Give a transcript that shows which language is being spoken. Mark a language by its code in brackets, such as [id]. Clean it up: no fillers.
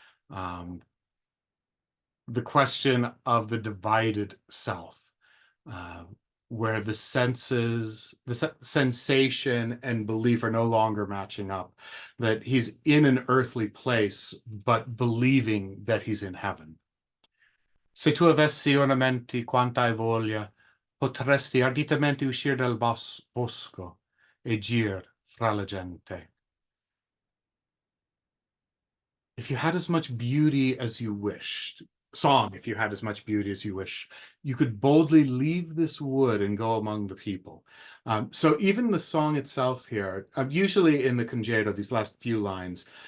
[en] The question of the divided self, where the senses, the sensation and belief are no longer matching up, that he's in an earthly place, but believing that he's in heaven. [it] Se tu avessi ornamenti quant'hai voglia, potresti arditamente uscire dal bosco e gir fra la gente. [en] If you had as much beauty as you wished, song, if you had as much beauty as you wish, you could boldly leave this wood and go among the people. So even the song itself here, usually in the concerto, these last few lines,